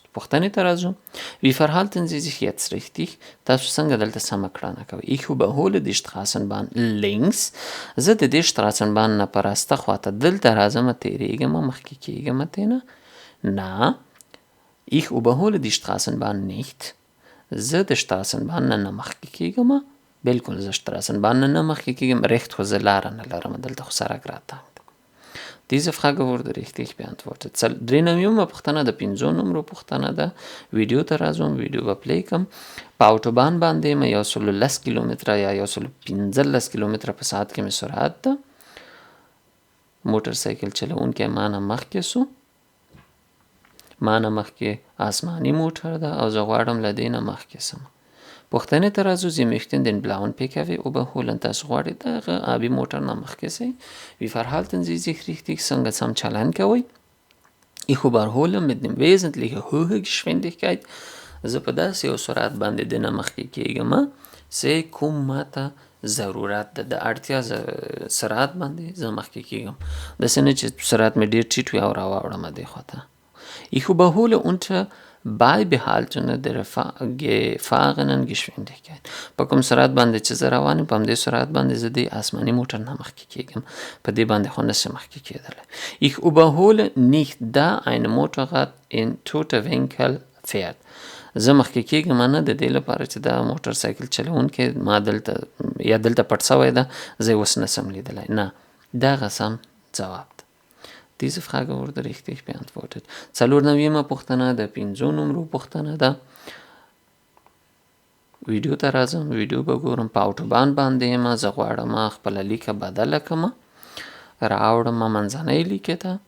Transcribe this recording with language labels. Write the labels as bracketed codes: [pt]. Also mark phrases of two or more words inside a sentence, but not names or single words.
[ps] پوښتنې ته راځو. [de] Wie verhalten Sie sich jetzt richtig? [ps] تاسو څنګه دلته سمه کړنه کوئ؟ [de] Ich überhole die Straßenbahn links. [ps] زه د دې Straßenbahn نه په راسته خواته دلته راځم، تېرېږم، مخکې کېږم ترېنه. نه، [de] Ich überhole die Straßenbahn nicht. [ps] زه د Straßenbahn نه مخکې کېږم. بلکل زه Straßenbahn نه مخکې کېږم، recht خو زه لاره نه لرم، دلته خو سړک راته. [de] Diese Frage wurde richtig beantwortet. [ps] 93مه پوښتنه د 5 نمرو پوښتنه ده. ویډیو ته راځم، ویډیو به پلی کړم. په اوټوبان باندې مې 110 کیلومتره یا 115 کیلومتره په ساعت کې مې سرعت ده. موټرسایکل چلوونکی مانه مخکې سو، مانه مخکې آسماني موټر ده او زه غواړم له دې نه مخکې سم. پوښتنې ته راځو. [de] Sie möchten den blauen PKW überholen. [ps] تاسو غواړئ دغه آبي موټر نه مخکې سئ. [de] Wie verhalten Sie sich richtig? [ps] څنګه سم چلند کوئ؟ [de] Ich überhole mit dem wesentlichen hohe Geschwindigkeit. [ps] زه په داسې یو سرعت باندې د نه مخکې کېږم چې کوم ماته ضرورت ده، د اړتیا سرعت باندې زه مخکې کېږم. داسې نه چې سرعت مې ډېر ټیټ وي او راواوړم دې خواته. [de] Ich überhole unter Beibehaltung der gefahrenen Geschwindigkeit. [ps] په کوم سرعت باندې چې زه روان یم، په همدې سرعت باندې زه د آسماني موټر نه مخکې کېږم. په دې باندې خو نشم مخکې کېدلی. [de] Ich überhole nicht, da ein Motorrad in toter Winkel fährt. [ps] زه مخکې کېږم نه د دې لپاره چې دا موټرسایکل چلوونکی ما دلته پټ شوی ده، زه یې اوس نشم لیدلی. نه، دغه سم ځواب ده. [de] Diese Frage wurde richtig beantwortet. [ps] 94مه پوښتنه د 5 نمرو پوښتنه ده. ویډیو ته راځم، ویډیو به ګورم. په اوټوبان باندې یم، زه غواړم خپله لیکه بدله کړم، راوړم منځنۍ لیکې ته.